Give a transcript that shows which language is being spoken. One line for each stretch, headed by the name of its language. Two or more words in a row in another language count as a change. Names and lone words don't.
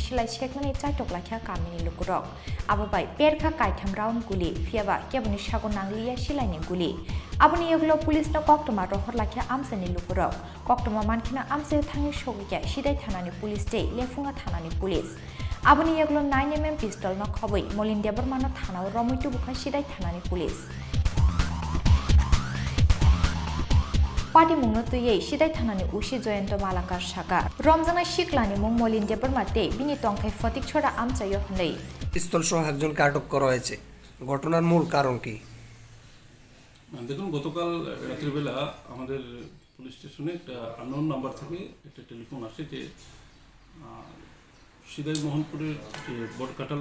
Kok Borok: सिलाय सेकमानि चाइटकलाख्या कामिनि लुकुरक आबोबाय पेरखा काइथाम राउन्ड गुलि फियाबा केबनि सागो नांलिया सिलायनि गुलि आबोनि यगलो पुलिसनो कक्टमा रहर लाख्या आमसानि लुकुरक कक्टमा मानखिना आमसायो थाङै सगैया सिदाय थानानि पुलिस दे लेफुङा थानानि पुलिस आबोनि यगलो 9mm पिस्तल न खबै मलिन्दे बर्मानो थानाव रमैतु बुखा सिदाय थानानि पुलिस पार्टी मुंनो तुयै सिदाय थानानि उसी जयन्त मालाकार शाखा रमजाना शिकलानि मुं मलिन्दे बर्मा दे बिनि तंथाय फटिक छोरा आमसायो हनै
Bangla: পিস্তল সহ একজনকে আটক করা হয়েছে ঘটনার মূল কারণ কি দেখুন গতকাল রাত্রিবেলা আমাদের পুলিশ স্টেশনে একটা
English: unknown number
Bangla: থেকে একটা টেলিফোন আসে যে সিদাই মোহনপুরের যে বটকাটাল